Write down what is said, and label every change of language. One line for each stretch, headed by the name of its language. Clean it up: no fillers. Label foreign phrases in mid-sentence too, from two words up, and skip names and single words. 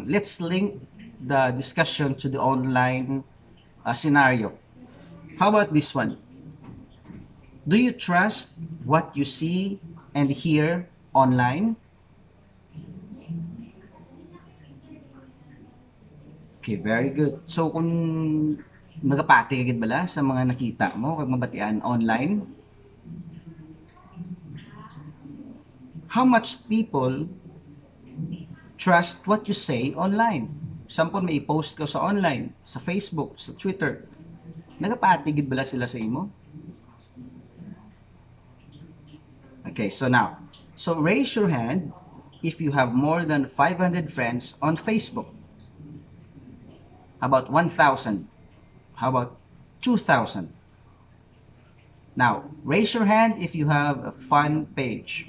English: Let's link the discussion to the online scenario. How about this one? Do you trust what you see and hear online? Okay, very good.
Hiligaynon: So kung nagapati agad bala sa mga nakita mo kag mabatian online,
English: how much people trust what you say online?
Hiligaynon: Sample may i-post ka sa online, sa Facebook, sa Twitter. Nagapati agad bala sila sa imo?
English: Okay, so raise your hand if you have more than 500 friends on Facebook. How about 1,000? How about 2,000? Now, raise your hand if you have a fun page.